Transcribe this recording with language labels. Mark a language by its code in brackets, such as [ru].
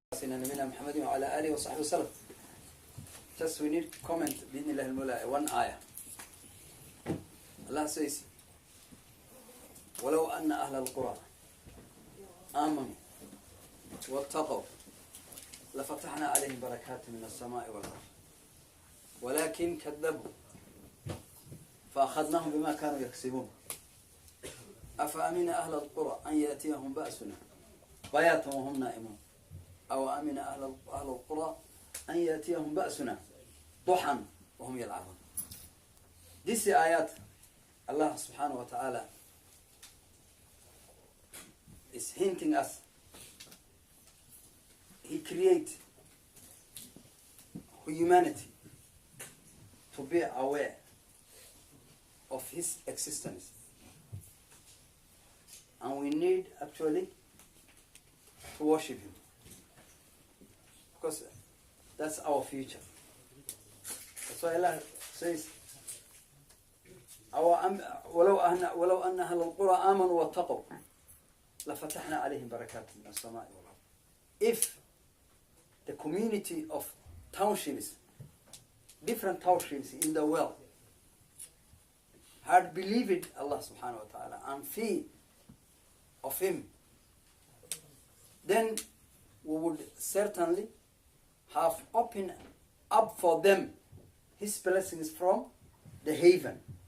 [ar] سيدنا نبينا محمد وعلى آله وصحبه وسلم. [en] Just we need comment [ar] بإذن الله المولى [en] one ayah. [ar] Allah says ولو أن أهل القرى آمنوا واتقوا لفتحنا عليهم بركات من السماء والأرض ولكن كذبوا فأخذناهم بما كانوا يكسبون أفأمن أهل القرى أن يأتيهم بأسنا بياتا وهم نائمون أو أمن أهل القرى أن يأتيهم بأسنا ضحى وهم يلعبون. [en] This ayat Allah subhanahu wa ta'ala is hinting us He created humanity to be aware of His existence, and we need actually to worship Him because that's our future. That's why Allah says [ar] ولو أن أهل القرى آمنوا واتقوا لفتحنا عليهم بركات من السماء والأرض. [en] If the community of townships, different townships in the world, had believed Allah subhanahu wa ta'ala and fear of Him, then we would certainly have opened up for them His blessings from the heaven.